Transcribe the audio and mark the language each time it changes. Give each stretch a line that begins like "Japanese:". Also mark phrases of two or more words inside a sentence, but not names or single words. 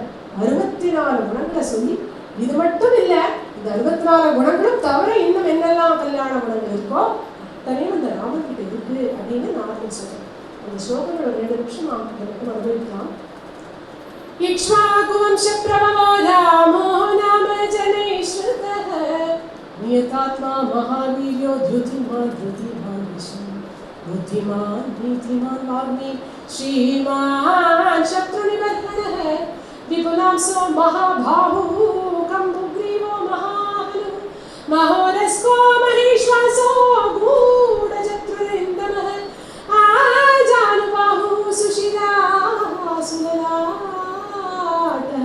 Tamil: 64 குணங்களை சொல்லி இது மட்டும் இல்லை, இந்த 64 குணங்களும் தவிர இன்னும் என்னெல்லாம் கல்யாண குணங்கள் இருக்கோ அத்தனையும் இந்த ராமன் கிட்ட இருக்கு அப்படின்னு நான் சொல்றேன். அந்த ஸ்லோகங்கள் ஒரு 2 நிமிஷம் நாம் மட்டும் அனுபவிக்கலாம்.
Sanskrit: इक्ष्वाकु वंश प्रभवो रामो नाम जनेश्वरः बुद्धिमान बुद्धिमान विष्णु बुद्धिमान नीतिमान वाग्मी श्रीमान शत्रुनिबर्हणः विपुलांसो महाबाहु कंबुग्रीवो महाहनु महोरस्को महेश्वासो गूढजत्रुरिन्दमः आजानुबाहु सुशिला सुललाटः